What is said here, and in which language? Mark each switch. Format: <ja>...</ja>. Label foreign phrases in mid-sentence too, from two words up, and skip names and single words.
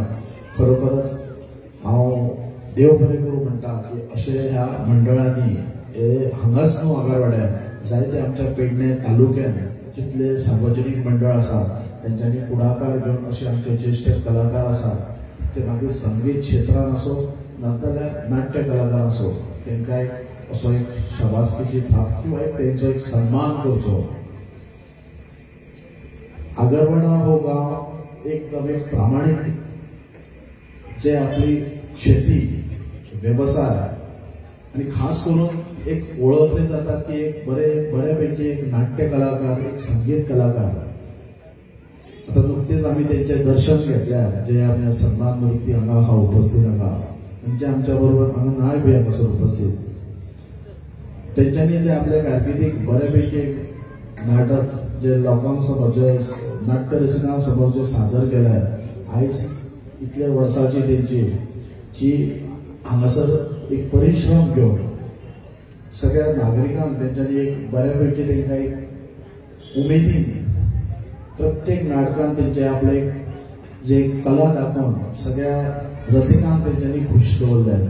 <kok>खरोखरच हांव देव बरें करूं म्हणटा की अशे ह्या मंडळांनी हांगाच न्हू आगरवाड्यार जायते आमच्या पेडणे तालुक्यात जितले सार्वजनीक मंडळ आसात तेंच्यांनी पुढाकार घेवन अशे आमचे ज्येष्ठ कलाकार आसात, ते मागीर संगीत क्षेत्रांत आसूं नाजाल्यार नाट्य कलाकार आसूं, तांकां एक असो एक शाबासकीची थाप किंवा एक तेंचो एक सन्मान करचो.</kok> <mr>आगरवाडा हो गांव एकदम एक प्रामाणीक जे आपली शेती, व्यवसाय आणि खास करून एक ओळखले जातात की एक बऱ्यापैकी एक नाट्य कलाकार, एक संगीत कलाकार. आता नुकतेच आम्ही त्यांचे दर्शन घेतल्या, जे आमच्या सन्मान व्यक्ती हांगा हा उपस्थित हांगा म्हणजे आमच्या बरोबर हांगा नाय बी हांगासर उपस्थित.</mr> <kok>त्यांच्यानी जे आपल्या कारकिर्दीक बऱ्यापैकी नाटक जे लोकांक समोर, जे नाट्य रसिकांक समोर जे सादर केल्यार, आयज इतल्या वर्साची तेंची जी हांगासर एक परिश्रम घेवन सगळ्या नागरिकांक त्यांच्यानी एक बऱ्यापैकी त्यांना एक उमेदीन प्रत्येक नाटकांत त्यांचे आपले जे कला दाखोवन सगळ्या रसिकांक त्यांच्यानी खुश दवरले.</kok>